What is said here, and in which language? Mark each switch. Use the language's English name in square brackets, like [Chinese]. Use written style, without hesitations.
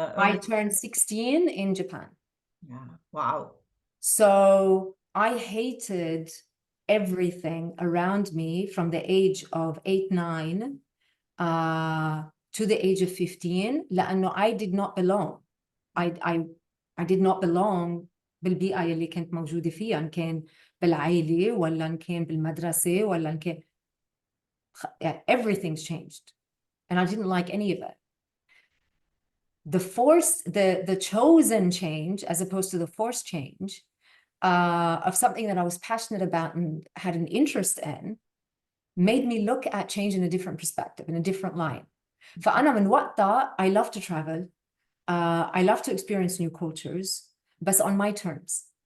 [English] I turned 16 in Japan. Yeah. Wow. So I hated everything around me from the age of 8, 9 to the age of 15 لأنه I did not belong. I did not belong [Arabic] بالبيئة اللي كنت موجودة فيها، إن كان بالعائلة ولا إن كان بالمدرسة ولا إن كان [English] everything's changed and I didn't like any of it. The chosen change as opposed to the forced change of something that I was passionate about and had an interest in made me look at change in a different perspective, in a different light. [Arabic] فأنا من وقتها [English] I love to travel. I love to experience new cultures, but on my terms.